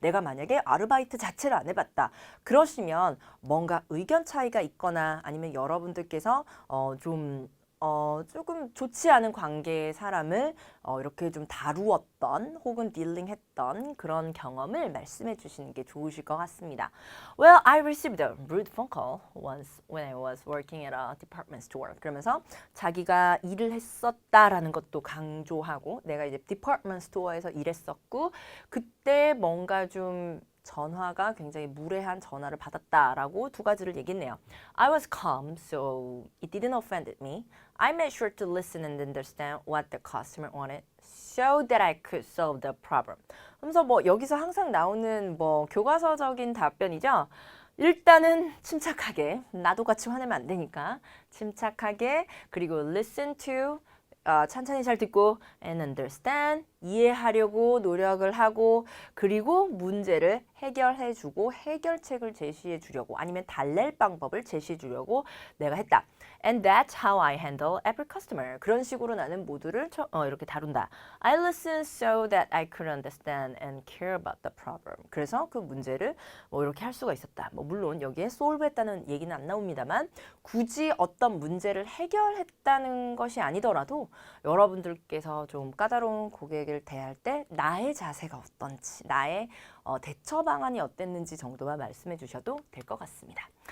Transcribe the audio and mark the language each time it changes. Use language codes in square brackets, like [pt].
[ko] 내가 만약에 아르바이트 자체를 안 해봤다. 그러시면 뭔가 의견 차이가 있거나 아니면 여러분들께서 조금 좋지 않은 관계의 사람을 이렇게 좀 다루었던 혹은 딜링했던 그런 경험을 말씀해 주시는 게 좋으실 것 같습니다. [en] Well, I received a rude phone call once when I was working at a department store. [ko] 그러면서 자기가 일을 했었다라는 것도 강조하고 내가 이제 department store에서 일했었고 그때 뭔가 좀 전화가 굉장히 무례한 전화를 받았다라고 두 가지를 얘기했네요. [en] I was calm, so it didn't offend me. I made sure to listen and understand what the customer wanted, so that I could solve the problem. [ko] 그래서 뭐 여기서 항상 나오는 뭐 교과서적인 답변이죠. 일단은 침착하게, 나도 같이 화내면 안 되니까 침착하게 그리고 listen to 천천히 잘 듣고 and understand 이해하려고 노력을 하고 그리고 문제를 해결해 주고 해결책을 제시해 주려고 아니면 달랠 방법을 제시해 주려고 내가 했다. [en] And that's how I handle every customer. [ko] 그런 식으로 나는 모두를 이렇게 다룬다. [en] I listen so that I could understand and care about the problem. [ko] 그래서 그 문제를 뭐 이렇게 할 수가 있었다. 뭐 물론 여기에 solve했다는 얘기는 안 나옵니다만 굳이 어떤 문제를 해결했다는 것이 아니더라도 여러분들께서 좀 까다로운 고객을 대할 때 나의 자세가 어떤지, 나의 대처 방안이 어땠는지 정도만 말씀해 주셔도 될 것 같습니다.